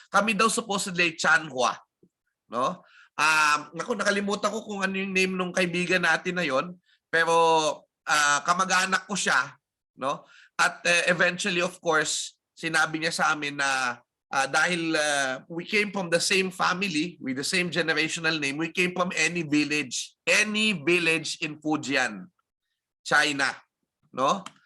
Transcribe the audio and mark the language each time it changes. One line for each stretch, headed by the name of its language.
Filipino: Kami daw supposedly Chan Hua, no? Nakalimutan ko kung ano yung name ng kaibigan natin na yon, pero kamag-anak ko siya, no?
English: At eventually, of course,
Filipino: sinabi niya sa amin na dahil
English: we came from the same family with the same generational name, we came from any village in Fujian, China, no?